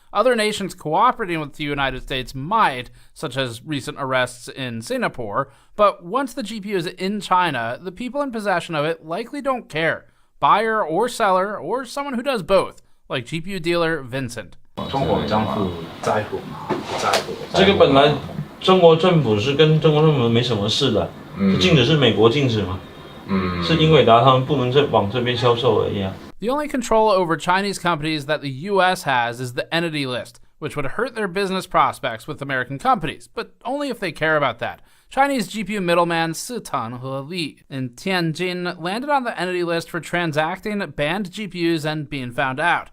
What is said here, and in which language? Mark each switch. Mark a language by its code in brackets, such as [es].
[en] Other nations cooperating with the United States might, such as recent arrests in Singapore, but once the GPU is in China, the people in possession of it likely don't care. Buyer or seller, or someone who does both, like GPU dealer Vincent. [zh] 这个本来中国政府是跟中国政府没什么事的，禁止是美国禁止嘛，是英伟达他们不能再往这边销售而已啊。 [en] The only control over Chinese companies that the U.S. has is the entity list, which would hurt their business prospects with American companies, but only if they care about that. Chinese GPU middleman Sitan He in Tianjin landed on the entity list for transacting banned GPUs and being found out.